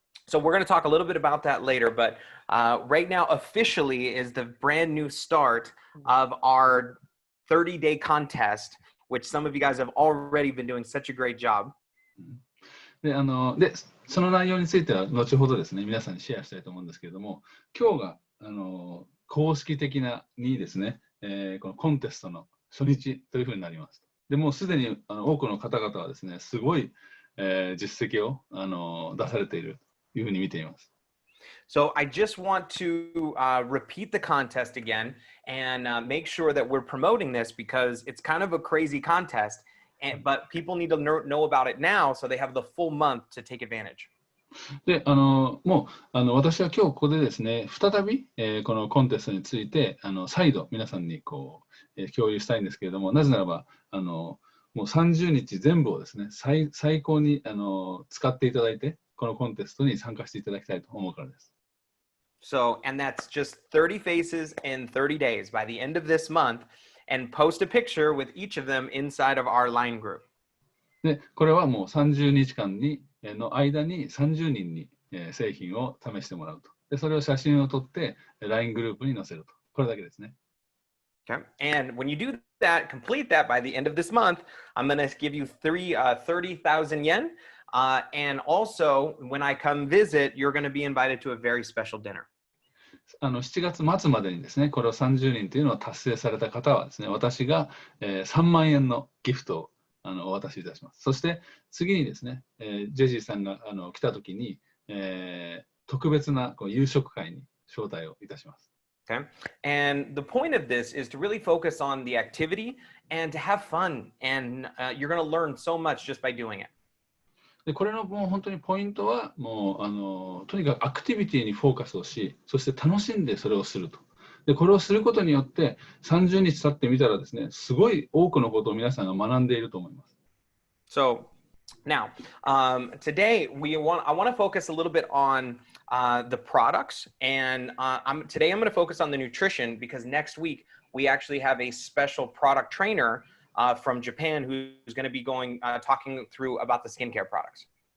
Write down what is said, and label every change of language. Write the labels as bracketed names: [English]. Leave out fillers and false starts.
[English] So we're going to talk a little bit about that later, but right now officially is the brand new start of our 30-day contest, which some of you guys have already been doing such a great job. [Japanese] で、その内容については後ほどですね、皆さんにシェアしたいと思うんですけれども、今日が公式的にですね、このコンテストの初日というふうになります。でもうすでに多くの方々はですね、すごい、実績を出されているというふうに見ています。 [English] So I just want to repeat the contest again and make sure that we're promoting this because it's kind of a crazy contest, but people need to know about it now so they have the full month to take advantage. [Japanese] で、もう私は今日ここでですね、再び、このコンテストについて再度皆さんに共有したいんですけれども、なぜならばもう30日全部をですね、最高に使っていただいて、このコンテストに参加していただきたいと思うからです。 [English] So, and that's just 30 faces in 30 days by the end of this month, and post a picture with each of them inside of our line group. [Japanese] で、これはもう30日間の間に30人に製品を試してもらうと。で、それを写真を撮って LINE グループに載せると。これだけですね。 [English] Okay. And when you do that, complete that by the end of this month, I'm going to give you 30,000 yen. And also, when I come visit, you're going to be invited to a very special dinner. [Japanese] 7月末までにですね、これを30人というのを達成された方はですね、私が3万円のギフトをお渡しいたします。そして次にですね、ジェジーさんが来たときに、特別な夕食会に招待をいたします。 [English] Okay. And the point of this is to really focus on the activity and to have fun. And you're going to learn so much just by doing it. [Japanese] でこれのもう本当にポイントはもうとにかくアクティビティにフォーカスをし、そして楽しんでそれをすると。でこれをすることによって30日経ってみたらですね、すごい多くのことを皆さんが学んでいると思います。 [English] So now, today I want to focus a little bit on the products, and today I'm going to focus on the nutrition because next week we actually have a special product trainer from Japan who's going to be talking through about the skincare products.